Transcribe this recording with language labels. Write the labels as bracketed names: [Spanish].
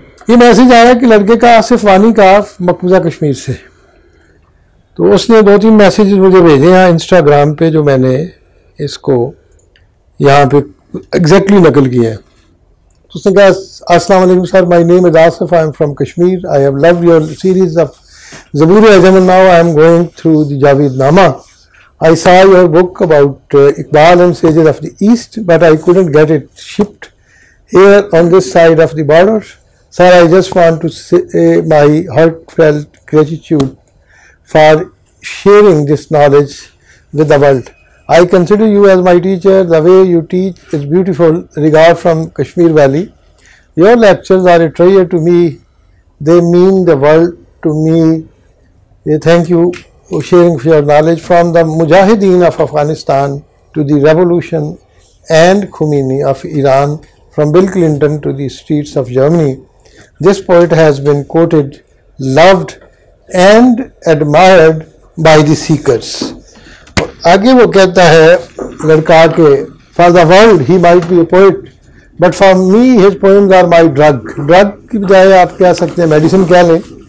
[Hindi] ये मैसेज आया कि लड़के का आसिफ वानी का मकबूजा कश्मीर से, तो उसने 2-3 मैसेज मुझे भेजे हैं इंस्टाग्राम पे, जो मैंने इसको यहाँ पे एग्जैक्टली नकल किया है। तो उसने कहा, [English] अस्सलाम वालेकुम sir, my name is Asif, I am from Kashmir, I have loved your series of Zabur Ajam and now I am going through the Javednama. I saw your book about Iqbal and Sages of the East, but I couldn't get it shipped here on this side of the border. Sir, I just want to say my heartfelt gratitude for sharing this knowledge with the world. I consider you as my teacher. The way you teach is beautiful. Regard from Kashmir Valley. Your lectures are a treasure to me. They mean the world to me. Thank you for sharing your knowledge. From the Mujahideen of Afghanistan to the revolution and Khomeini of Iran, from Bill Clinton to the streets of Germany, this poet has been quoted, loved and admired by the seekers. [Hindi] आगे वो कहता है लड़का के, [English] for the world he might be a poet, but for me his poems are my drug. [Hindi] Drug की बजाय आप कह सकते हैं मेडिसिन कह लें.